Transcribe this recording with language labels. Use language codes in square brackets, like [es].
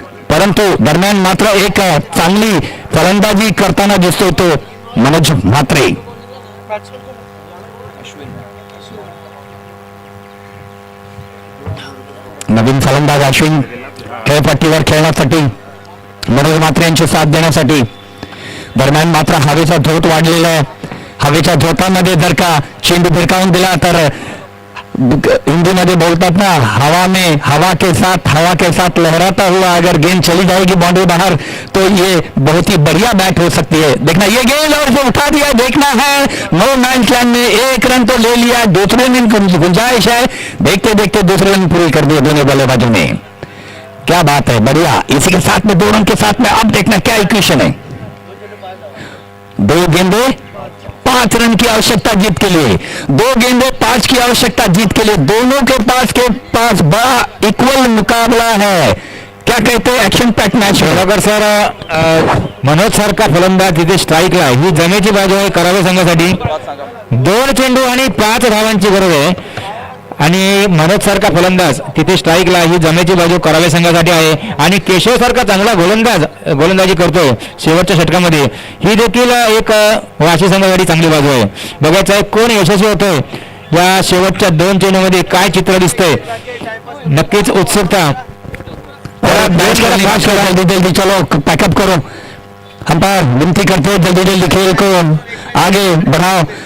[mr] परंतु दरम्यान मात्र एक चांगली फलंदाजी करताना दिसतोय तो मनोज म्हात्रे. नवीन फलंदाज अश्विन खेळपट्टीवर खेळण्यासाठी मनोज म्हात्रे यांची साथ देण्यासाठी. दरम्यान मात्र हवेचा झोत वाढलेला आहे. हवेच्या झोतामध्ये जर का चेंडू भिरकावून दिला तर [hi] हिंदी में बोलतात ना, हवा के साथ लहराता हुआ अगर गेंद चली जाएगी बाउंड्री बाहर तो ये बहुत ही बढ़िया बैट हो सकती है. देखना ये गेंद और जो उठा दिया, देखना है नो मैच लैंड में 1 रन तो ले लिया. दूसरे दिन गुंजाइश है. देखते देखते दूसरे रन पूरी कर दिए दोनों बल्लेबाजों ने. क्या बात है, बढ़िया. इसी के साथ में 2 रन के साथ में अब देखना क्या इक्वेशन है. 2 गेंदे 5 रन की आवश्यकता जीत के लिए. 2 गेंदे 5 की आवश्यकता जीत के लिए. दोनों के पास बड़ा इक्वल मुकाबला है. क्या कहते हैं, एक्शन पैक मॅच. [mr] बरोबर सर. मनोज सारखा फलंदाज तिथे स्ट्राईकला ही जमेची बाजू आहे करावे संघासाठी. 2 चेंडू आणि 5 धावांची गरज आहे. आणि मनोज सारखा फलंदाज तिथे स्ट्राईकला ही जमेची बाजू करावे संघासाठी आहे. आणि केशव सारखा चांगला गोलंदाजी करतोय शेवटच्या षटकामध्ये. ही देखील एक वाशी संघासाठी चांगली बाजू आहे. बघायचं आहे कोण यशस्वी होतोय या शेवटच्या 2 चेंडूमध्ये. काय चित्र दिसतंय, नक्कीच उत्सुकता. [hi] जल्दी चलो पैकअप करो. अंपायर विनती करते हैं जल्दी जल्दी खेल को आगे बढ़ाओ.